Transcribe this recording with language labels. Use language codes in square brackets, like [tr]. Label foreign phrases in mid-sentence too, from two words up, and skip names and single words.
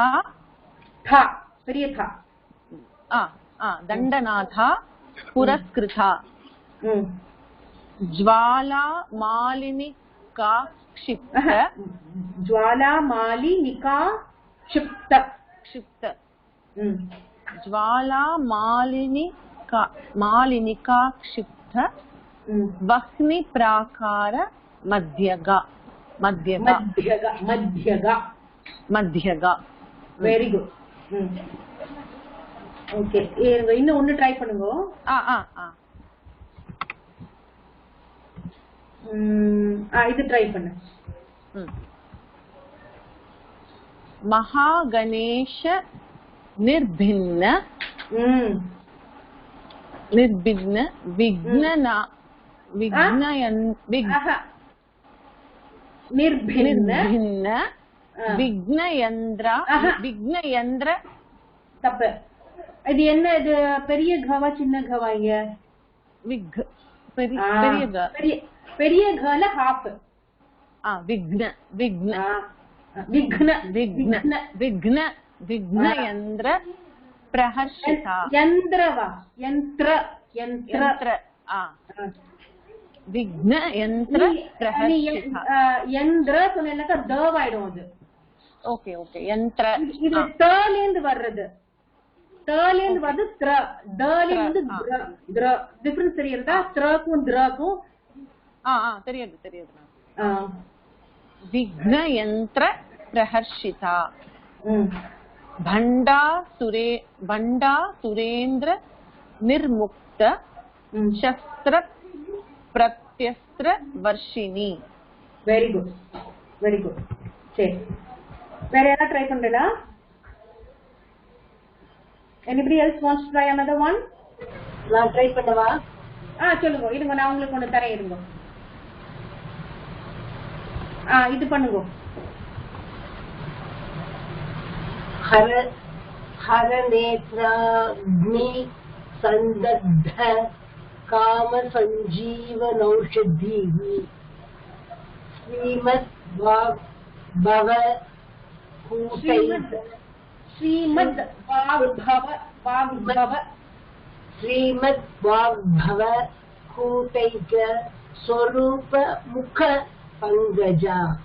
[ta] பெரிய தா. [sa] दण्डनाथा पुरस्कृता. ज्वाला मालिनिका क्षिप्त. ज्वाला मालिनिका क्षिप्त. க்ஷிப்த. ज्वाला मालिनिका क्षिप्त वह्नि प्राकार मध्यगा. [en] very good. [ta] ஓகே, இன்னும் ஒன்னு ட்ரை பண்ணுங்க. இது ட்ரை பண்ணு. [sa] महागणेश निर्भिन्न विघ्नयंद्र [ta] தப்பு. இது என்ன? இது பெரிய கவா சின்ன கவா? இங்க பெரிய கல ஹாஃப். [sa] विघ्नयंद्र प्रहर्षिता. विघ्नयंत्र प्रहर्षिता. [ta] यंत्र சொன்னேனாக்க தவாயிடும் அது. ஓகே ஓகே. யந்திர. இது தலேந்து வர்றது. தலேந்து வந்து த்ர. தலேந்து த்ர. டிஃபரன்ஸ் தெரியுதா? த்ரக்கும் த்ரக்கும். தெரியுது. [sa] विघ्नयंत्र प्रहर्षिता. भंडा सुरेंद्र निर्मुक्त शस्त्र प्रत्यस्त्र वर्षिणी. [en] very good. [ta] சரி, வேற யாரா ட்ரை பண்றீங்களா? [en] anybody else wants to try another one? [ta] நான் ட்ரை பண்ணவா? சொல்லுங்க. இருங்க, நான் உங்களுக்கு ஒன்னு தரேன். இருங்க. இது பண்ணுங்க. [sa] हर नेत्राग्नि संदग्ध काम संजीवनौषधि श्रीमद् वाग्भव कूटैक स्वरूप मुख पंकजा.